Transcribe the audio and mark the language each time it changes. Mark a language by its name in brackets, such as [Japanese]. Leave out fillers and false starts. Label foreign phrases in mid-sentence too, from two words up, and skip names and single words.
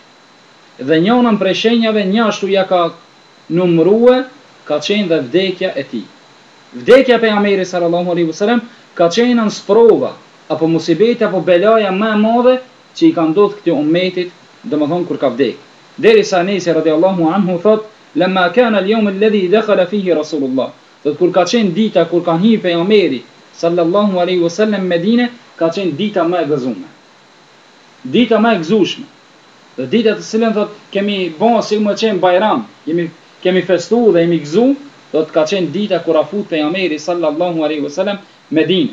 [Albanian] Dhe njënën prej shenjave, një ashtu ja ka numëruar, ka qenë dhe vdekja e tij. Vdekja e pejgamberit [Arabic] صلى الله عليه وسلم [Albanian] ka qenë në sprova apo musibeti apo belaja më e madhe që i ka ndodhur këtij ummetit, domethënë kur ka vdek. Derisa Anesi [Arabic] رضي الله عنه [Albanian] thot: [Arabic] "لما كان اليوم الذي دخل فيه رسول الله." [Albanian] Do kur ka qenë dita kur ka hyrë pejgamberi [Arabic] صلى الله عليه وسلم [Albanian] në Medinë, ka qenë dita më e gëzuar. Dita më e gëzueshme. Dhe dita të cilën thot kemi bën si më qenë Bajram, kemi festuar dhe jemi gëzuar, do të ka qenë dita kur afut pejgamberi [Arabic] صلى الله عليه وسلم [Albanian] Medinë.